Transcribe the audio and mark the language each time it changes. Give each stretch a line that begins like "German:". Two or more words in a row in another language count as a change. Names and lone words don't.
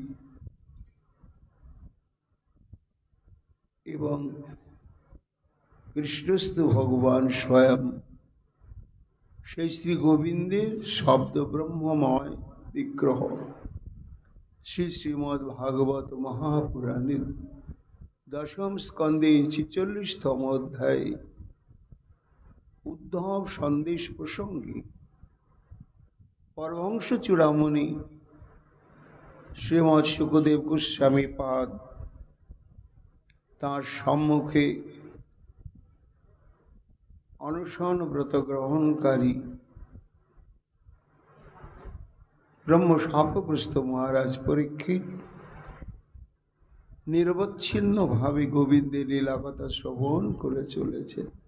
Bangla: এবং কৃষ্ণস্থ ভগবান স্বয়ং শ্রী শ্রী গোবিন্দে শব্দ ব্রহ্মময় বিগ্রহ শ্রী শ্রীমদ্ ভাগবত মহাপুরাণে দশম স্কন্দে 46তম অধ্যায় উদ্ধব সন্দেশ প্রসঙ্গে পরমহংস চূড়ামণি শ্রীমদ্ শুকদেব গোস্বামী পাদ তার সম্মুখে অনশন ব্রত গ্রহণকারী ব্রহ্ম শাপগ্রস্ত মহারাজ পরীক্ষিত নিরবচ্ছিন্ন ভাবে গোবিন্দের লীলাকথা শ্রবণ করে চলেছেন।